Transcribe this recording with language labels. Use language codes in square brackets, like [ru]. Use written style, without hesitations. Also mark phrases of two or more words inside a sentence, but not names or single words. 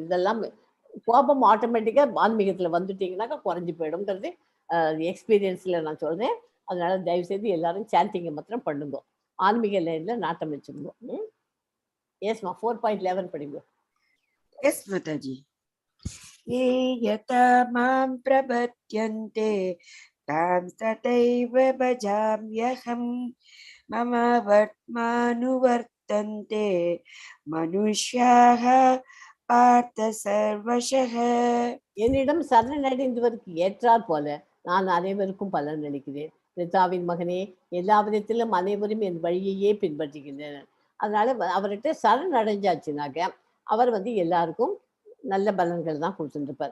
[ta] இதெல்லாம் கோபம் ஆட்டோமேட்டிக்காக ஆன்மீகத்தில் வந்துட்டீங்கன்னாக்கா குறைஞ்சி போயிடும்ங்கிறது எக்ஸ்பீரியன்ஸில் நான் சொல்கிறேன். அதனால தயவுசெய்து எல்லாரும் சாண்டிங்கை மாத்திரம் பண்ணுங்க. ஆன்மீக லைனில் நாட்டம் வச்சுருங்க. எஸ்மா 4.11 படிங்க. எஸ் மாதாஜி. [sa] ये यथा मां प्रपद्यन्ते तां तथैव भजाम्यहं मम वर्त्मानुवर्तन्ते मनुष्याः पार्थ सर्वशः. [ta] என்னிடம் சரணடைந்தவருக்கு ஏற்றாற் போல நான் அனைவருக்கும் பலன் அளிக்கிறேன். ரிதாவின் மகனே, எல்லா விதத்திலும் அனைவரும் என் வழியையே பின்பற்றுகின்றனர். அதனால அவர்கிட்ட சரண் அடைஞ்சாச்சுனாக்க அவர் வந்து எல்லாருக்கும் நல்ல பலன்கள் தான் கொடுத்துருப்பார்.